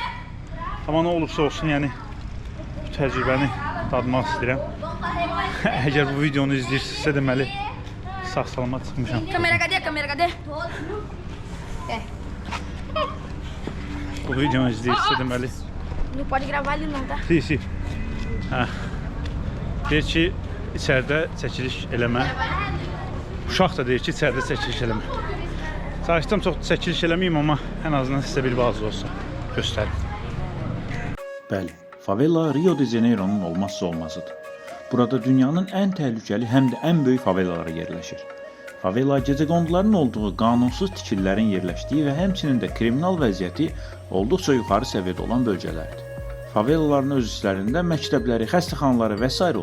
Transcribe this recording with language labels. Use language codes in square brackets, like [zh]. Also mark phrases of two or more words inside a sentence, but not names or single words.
[az] Amma nə olursa olsun, yəni bu təcrübəni dadmaq istəyirəm. Əgər bu videonu izləyirsinizsə, deməli sağ-salamat çıxmışam. [pt] Kamera cadê? [az] Bu videonu izləyirsinizsə, deməli [pt] Não pode gravar ali não, tá? Sim. [az] Deyir ki, içəridə çəkiliş eləmə. Uşaq da deyir ki, içəridə çəkiliş eləmə. Çalışdım çox çəkiliş eləməyim, amma ən azından sizə bir bazı olsa göstərim. Bəli, favela Rio de Janeiro'nun olmazsa olmazıdır. Burada dünyanın ən təhlükəli həm də ən böyük favelaları yerləşir. Favela gecəqonduların olduğu, qanunsuz tikililərin yerləşdiyi və həmçinin də kriminal vəziyyəti olduqca yuxarı səviyyədə olan bölgələrdir. Favelaların öz içlərində məktəbləri, xəstəxanaları və s.